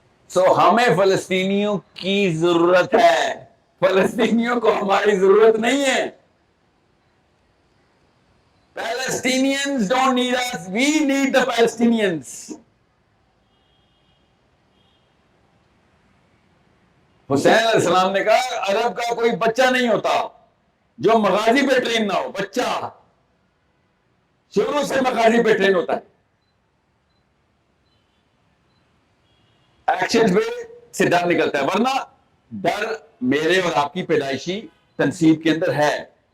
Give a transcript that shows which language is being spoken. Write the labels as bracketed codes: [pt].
[ur] سو ہمیں فلسطینیوں کی ضرورت ہے, فلسطینیوں کو ہماری ضرورت نہیں ہے. [en] Palestinians don't need us, we need the Palestinians. [ur] حسین علیہ السلام نے کہا عرب کا کوئی بچہ نہیں ہوتا جو مغازی پہ ٹرین نہ ہو. بچہ شروع سے مغازی پہ ٹرین ہوتا ہے, ایکشن پہ سے ڈر نکلتا ہے, ورنہ ڈر میرے اور آپ کی پیدائشی تنصیب کے اندر ہے.